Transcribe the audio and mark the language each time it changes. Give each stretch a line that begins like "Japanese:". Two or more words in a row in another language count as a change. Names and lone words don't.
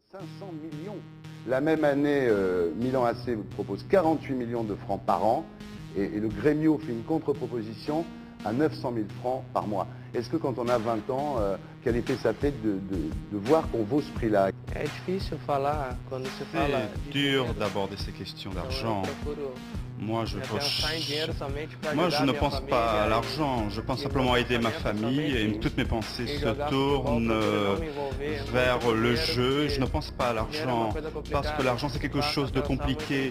French: 500 millions. La même année, Milan AC vous propose 48 millions de francs par an et le Grêmio fait une contre-proposition à 900 000 francs par mois. Est-ce que quand on a 20 ans, quel effet ça fait de voir qu'on vaut ce prix-là?
Portuguese: É difícil falar quando se fala
French: C'est dur d'aborder ces questions d'argent. Moi, je ne pense pas à l'argent, je pense simplement à aider ma famille et toutes mes pensées se tournent vers le jeu. Je ne pense pas à l'argent parce que l'argent c'est quelque chose de compliqué.